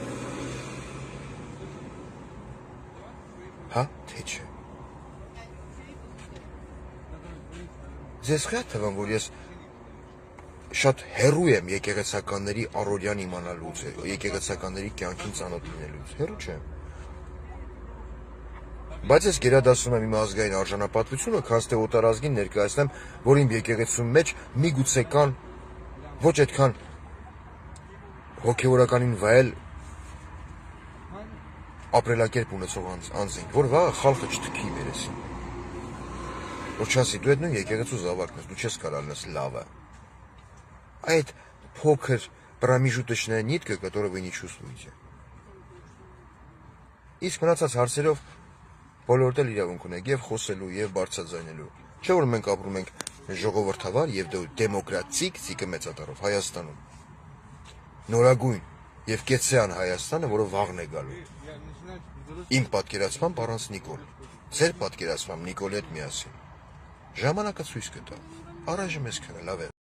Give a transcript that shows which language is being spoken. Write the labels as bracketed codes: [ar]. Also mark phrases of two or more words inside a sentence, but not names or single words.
[hy] Հա, թե չէ։ Ձեզ խի է թվում, որ ես շատ հեռու եմ եկեղեցականների առօրյան իմանալուց, եկեղեցականների կյանքին ծանոթ լինելուց, հեռու չեմ։ Բայց ես գերադասում եմ իմ ազգային արժանապատվությունը, քանց թե օտարազգին ներկայացնեմ, որ իմ եկեղեցու մեջ միգուցե կան ոչ այդքան հոգևորականին վայել ապրելակերպ ունեցող անձին, որ վաղը խալխը չթքի վերեսին։ Որ չասի, դու այդ նույն եկեղեցու զավակն ես, դու չես կարող լնես լավը։ Այդ փոքր [ru] промежуточная нитка, которую вы не чувствуете։ [hy] Իսկ մնացած հարցերով բոլորդ էլ իրավունք ունեք եւ խոսելու եւ բարձրաձայնելու։ Չէ՞ որ մենք ապրում ենք ժողովրդավար եւ դեմոկրատիկ ցիկը մեծատառով Հայաստանում։ Նորագույն եւ կեցյան Հայաստանը, որը վաղն է գալու։ Իմ պատկերացմամբ առանց Նիկոլ։ Ձեր պատկերացմամբ Նիկոլի հետ միասին։ Ժամանակը ցույց կտա։ Առայժմ էսքանը լավ է։